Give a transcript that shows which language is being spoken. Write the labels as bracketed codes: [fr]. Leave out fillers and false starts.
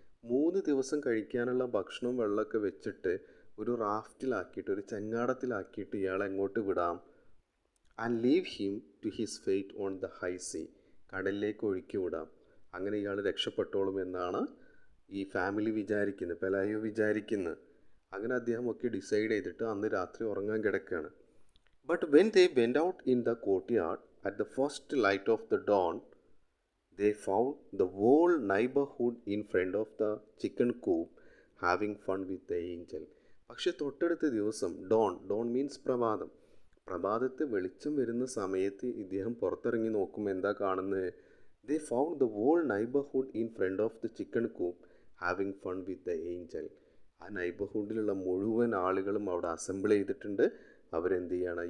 [ml] 3 ദിവസം കഴിക്കാനുള്ള ഭക്ഷണവും വെള്ളമൊക്കെ വെച്ചിട്ട് ഒരു റാഫ്റ്റിലാക്കിയിട്ട്, ഒരു ചങ്ങാടത്തിലാക്കിയിട്ട് ഇയാളെ എങ്ങോട്ട് വിടാം, [en] And leave him to his fate on the high sea. [ml] കടലിലേക്ക് ഒഴുക്കി വിടാം, അങ്ങനെ ഇയാൾ രക്ഷപ്പെട്ടോളും എന്നാണ് ഈ ഫാമിലി വിചാരിക്കുന്നത്, പെലായോ വിചാരിക്കുന്നത്. അങ്ങനെ അദ്ദേഹം ഒക്കെ ഡിസൈഡ് ചെയ്തിട്ട് അന്ന് രാത്രി ഉറങ്ങാൻ കിടക്കുകയാണ്. [en] But when they went out in the courtyard at the first light of the dawn they found the whole neighborhood in front of the chicken coop having fun with the angel. [ml] പക്ഷെ തൊട്ടടുത്ത ദിവസം Don means പ്രഭാതം, പ്രഭാതത്തെ വെളിച്ചം വരുന്ന സമയത്ത് ഇദ്ദേഹം പുറത്തിറങ്ങി നോക്കുമ്പോൾ എന്താ കാണുന്നത്? [en] They found the whole neighbourhood in front of the chicken coop having fun with the angel. [ml] ആ നൈബർഹുഡിലുള്ള മുഴുവൻ ആളുകളും അവിടെ അസംബിൾ ചെയ്തിട്ടുണ്ട്. അവരെന്ത് ചെയ്യാണ്?